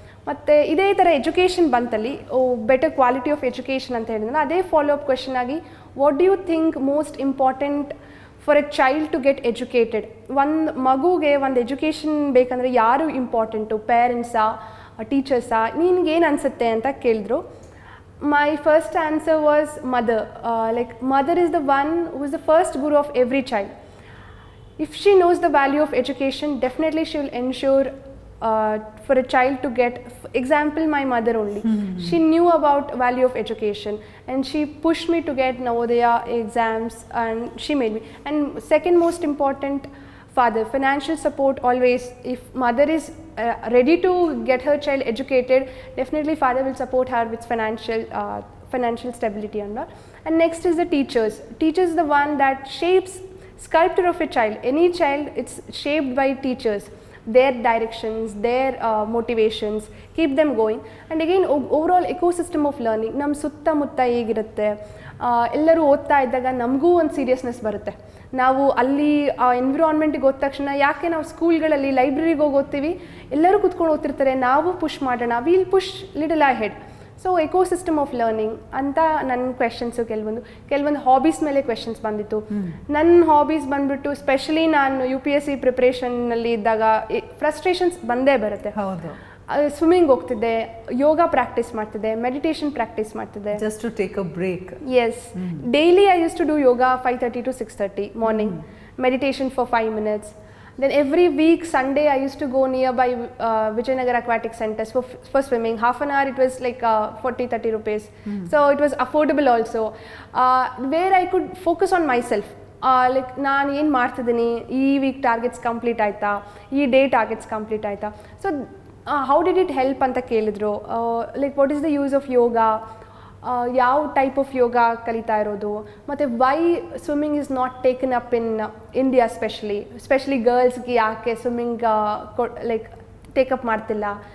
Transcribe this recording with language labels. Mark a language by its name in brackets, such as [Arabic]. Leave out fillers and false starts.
[Kannada] ಮತ್ತು ಇದೇ ಥರ education ಬಂತಲ್ಲಿ [English] better quality of education [Kannada] ಅಂತ ಹೇಳಿದ್ರೆ, ಅದೇ ಫಾಲೋ ಅಪ್ ಕ್ವೆಶನ್ ಆಗಿ, [English] What do you think most important for a child to get educated? [Kannada] ಒಂದು ಮಗುಗೆ ಒಂದು ಎಜುಕೇಷನ್ ಬೇಕಂದರೆ ಯಾರು ಇಂಪಾರ್ಟೆಂಟು, ಪೇರೆಂಟ್ಸಾ, ಟೀಚರ್ಸಾ, ನಿನಗೇನು ಅನಿಸುತ್ತೆ ಅಂತ ಕೇಳಿದ್ರು. [English] My first answer was mother. Like mother is the one who is the first guru of every child. If she knows the value of education, definitely she will ensure for a child to get, example my mother only, she knew about value of education and she pushed me to get Navodaya exams and she made me. And second most important, father, financial support always. If mother is ready to get her child educated, definitely father will support her with financial stability and all. And next is the teachers. Teachers is the one that shapes sculpture of a child. Any child, it's shaped by teachers, their directions, their motivations, keep them going. And again, overall ecosystem of learning. [Kannada] ನಮ್ಮ ಸುತ್ತಮುತ್ತ ಹೇಗಿರುತ್ತೆ, ಎಲ್ಲರೂ ಓದ್ತಾ ಇದ್ದಾಗ ನಮಗೂ ಒಂದು seriousness ಬರುತ್ತೆ. ನಾವು ಅಲ್ಲಿ ಆ ಎನ್ವಿರಾನ್ಮೆಂಟಿಗೆ ಹೋದ ತಕ್ಷಣ, ಯಾಕೆ ನಾವು ಸ್ಕೂಲ್ಗಳಲ್ಲಿ ಲೈಬ್ರರಿಗೆ ಹೋಗಿ ಓದ್ತೀವಿ, ಎಲ್ಲರೂ ಕೂತ್ಕೊಂಡು ಓದ್ತಿರ್ತಾರೆ, ನಾವು ಪುಷ್ ಮಾಡೋಣ, [English] Will push little ahead. [Kannada] So ecosystem of learning ಅಂತ ನನ್ನ ಕ್ವೆಶನ್ಸು ಕೆಲವೊಂದು ಹಾಬೀಸ್ ಮೇಲೆ ಕ್ವೆಶನ್ಸ್ ಬಂದಿತ್ತು. ನನ್ನ ಹಾಬೀಸ್ ಬಂದ್ಬಿಟ್ಟು ಸ್ಪೆಷಲಿ ನಾನು UPSC ಪ್ರಿಪ್ರೇಷನ್ನಲ್ಲಿ ಇದ್ದಾಗ ಫ್ರಸ್ಟ್ರೇಷನ್ಸ್ ಬಂದೇ ಬರುತ್ತೆ. ಹೌದು. ಸ್ವಿಮ್ಮಿಂಗ್ ಹೋಗ್ತಿದ್ದೆ, ಯೋಗ ಪ್ರಾಕ್ಟೀಸ್ ಮಾಡ್ತಿದ್ದೆ, ಮೆಡಿಟೇಷನ್ ಪ್ರಾಕ್ಟೀಸ್ ಮಾಡ್ತಿದ್ದೆ. [English] Just to take a break. Yes. Daily I used to do yoga 5:30 to 6:30 morning, meditation for 5 minutes. Then every week Sunday I used to go nearby Vijayanagar Aquatic Centers for swimming. Half an hour it was like 40-30 rupees. So it was affordable also, where I could focus on myself. [Kannada] Like ನಾನು ಏನು ಮಾಡ್ತಿದ್ದೀನಿ, ಈ weak targets complete ಆಯಿತಾ, ಈ day targets complete ಆಯಿತಾ. [English] so how did it help [Kannada] ಅಂತ ಕೇಳಿದ್ರು. [English] like what is the use of yoga, [Kannada] ಯಾವ ಟೈಪ್ ಆಫ್ ಯೋಗ ಕಲಿತಾ ಇರೋದು, ಮತ್ತು [English] why swimming is not taken up in India specially [Kannada] ಗರ್ಲ್ಸ್ಗೆ ಯಾಕೆ ಸ್ವಿಮ್ಮಿಂಗ್ ಲೈಕ್ ಟೇಕಪ್ ಮಾಡ್ತಿಲ್ಲ.